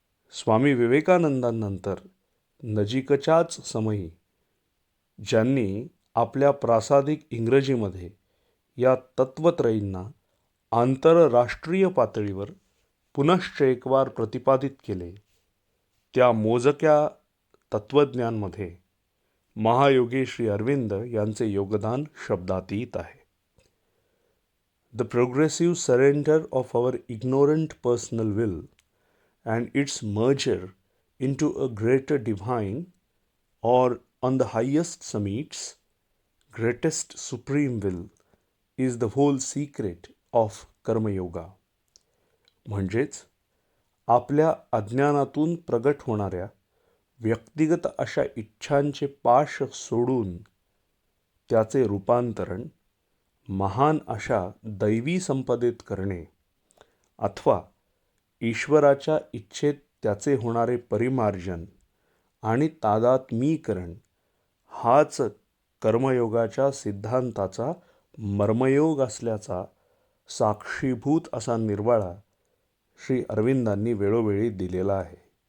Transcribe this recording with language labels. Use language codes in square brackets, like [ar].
[mr] स्वामी विवेकानंदांनंतर नजीकच्याच समयी ज्यांनी आपल्या प्रासादिक इंग्रजीमध्ये या तत्त्वत्रयींना आंतरराष्ट्रीय पातळीवर पुनश्च एकवार प्रतिपादित केले, त्या मोजक्या तत्त्वज्ञांमध्ये महायोगी श्री अरविंद यांचे योगदान शब्दातीत आहे. [en] The progressive surrender of our ignorant personal will and its merger into a greater divine, or on the highest summits, greatest supreme will, is the whole secret of Karma Yoga. [mr] म्हणजेच आपल्या अज्ञानातून प्रगट होणाऱ्या व्यक्तिगत अशा इच्छांचे पाश सोडून त्याचे रूपांतरण महान अशा दैवी संपदेत करणे अथवा ईश्वराच्या इच्छेत त्याचे होणारे परिमार्जन आणि तादात्मीकरण हाच कर्मयोगाच्या सिद्धांताचा मर्मयोग असल्याचा साक्षीभूत असा निर्वाळा श्री अरविंदांनी वेळोवेळी दिलेला आहे.